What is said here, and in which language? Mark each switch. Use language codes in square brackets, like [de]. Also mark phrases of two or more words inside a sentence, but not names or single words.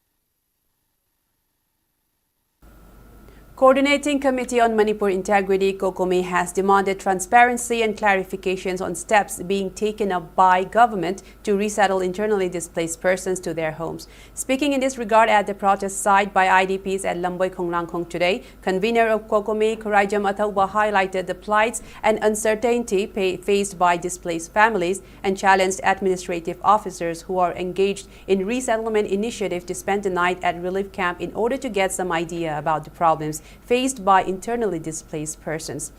[en] Coordinating Committee on Manipur Integrity, COCOMI, has demanded transparency and clarifications on steps being taken up by government to resettle internally displaced persons to their homes. Speaking in this regard at the protest site by IDPs at Lamboy Khonglangkhong today, convener of COCOMI, Kuraijam Athauba, highlighted the plights and uncertainty faced by displaced families and challenged administrative officers who are engaged in resettlement initiative to spend the night at relief camp in order to get some idea about the problems faced by internally displaced persons.